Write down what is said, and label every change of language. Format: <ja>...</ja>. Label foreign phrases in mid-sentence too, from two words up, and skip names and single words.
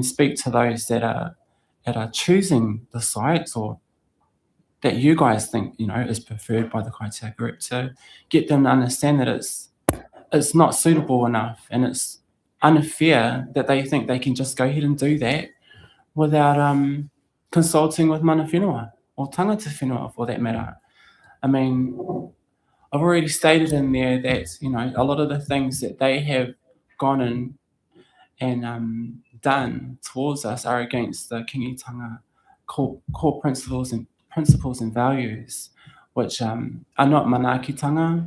<en>speak to those that are choosing the sites or that you guys think, is preferred by the Kaitiaki group, to get them to understand that it's not suitable enough, and it's unfair that they think they can just go ahead and do that without consulting with</en> <mi>mana whenua</mi> <en>or</en> <mi>tangata whenua</mi> <en>for that matter. I mean, I've already stated in there that, a lot of the things that they have gone in and done towards us are against the kingitanga core principles and values, which are not manakitanga.</en>